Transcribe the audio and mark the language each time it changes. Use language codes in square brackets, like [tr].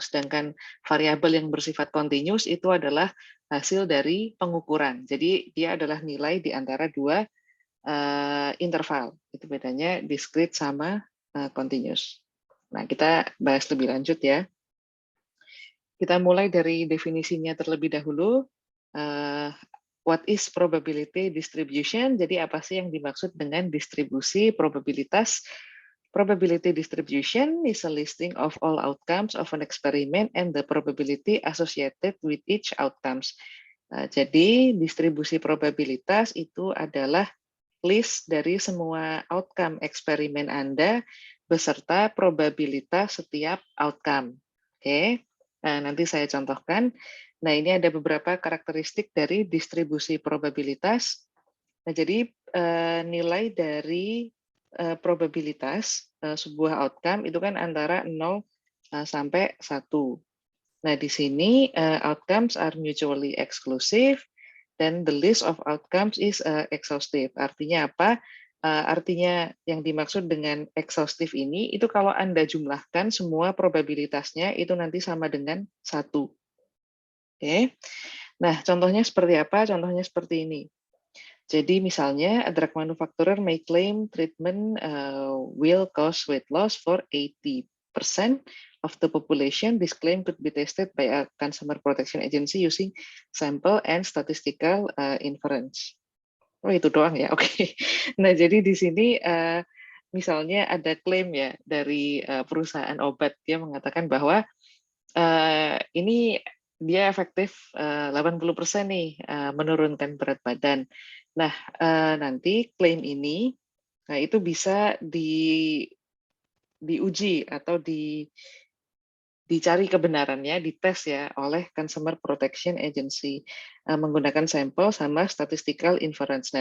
[id] Sedangkan variabel yang bersifat continuous itu adalah hasil dari pengukuran. Jadi dia adalah nilai di antara dua interval. Itu bedanya discrete sama continuous. Nah, kita bahas lebih lanjut ya. Kita mulai dari definisinya terlebih dahulu. What is probability distribution? Jadi apa sih yang dimaksud dengan distribusi probabilitas? [en] Probability distribution is a listing of all outcomes of an experiment and the probability associated with each outcomes. [id] Jadi distribusi probabilitas itu adalah list dari semua outcome eksperimen Anda beserta probabilitas setiap outcome. Oke. Nah, nanti saya contohkan. Nah, ini ada beberapa karakteristik dari distribusi probabilitas. Nah, jadi nilai dari probabilitas sebuah outcome itu kan antara 0 sampai 1. [en] Nah, di sini outcomes are mutually exclusive dan the list of outcomes is exhaustive. [id] Artinya apa? Artinya yang dimaksud dengan exhaustive ini itu kalau Anda jumlahkan semua probabilitasnya itu nanti sama dengan 1. Oke. Nah, contohnya seperti apa? [en] Contohnya seperti ini. Jadi misalnya a drug manufacturer may claim treatment will cause weight loss for 80% of the population. This claim could be tested by a consumer protection agency using sample and statistical inference. [id] Oh, itu doang ya. Oke. Nah, jadi di sini misalnya ada klaim ya dari perusahaan obat, dia mengatakan bahwa ini dia efektif 80% nih menurunkan berat badan. Nah, nanti klaim ini itu bisa diuji atau dicari kebenarannya, dites ya oleh Consumer Protection Agency menggunakan sampel sama statistical inference.